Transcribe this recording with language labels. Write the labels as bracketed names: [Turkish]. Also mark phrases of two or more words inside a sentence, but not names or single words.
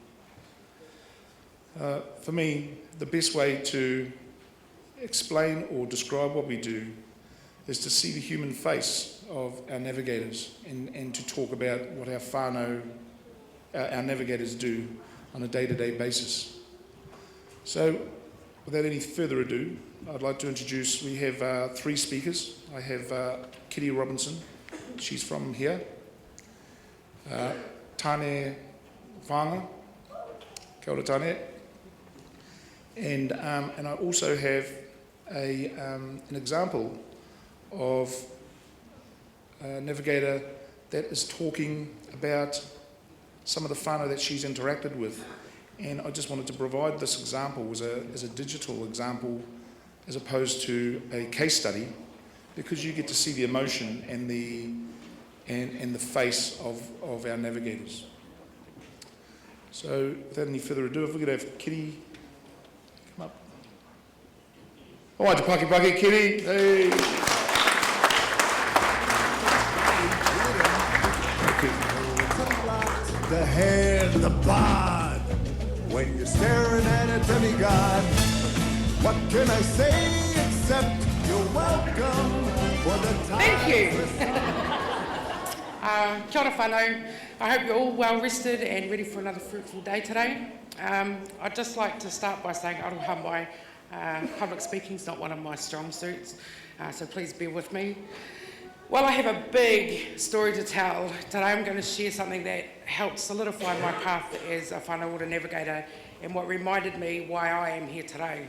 [English] For me, the best way to explain or describe what we do is to see the human face of our navigators and to talk about what our whānau, our navigators do on a day-to-day basis. So, without any further ado, I'd like to introduce, we have 3 speakers. I have Kitty Robinson, she's from here. Tane Whanga, [Māori] kia ora [English] Tane. And I also have an example of a navigator that is talking about some of the whānau that she's interacted with. And I just wanted to provide this example as a digital example as opposed to a case study, because you get to see the emotion and the face of our navigators. So without any further ado, if we could have Kitty come up. Oh, I [Māori] paki paki, [English] Kitty. Hey. The hand, the bod, when you're staring at a demigod. What can I say except you're welcome for the time. Thank you. [Māori] Kia ora whanau. [English] I hope you're all well rested and ready for another fruitful day today. I'd just like to start by saying [Māori] aroha mai. [English] Public speaking's not one of my strong suits, so please bear with me. Well, I have a big story to tell. Today I'm going to share something that helped solidify my path as a whānau navigator and what reminded me why I am here today.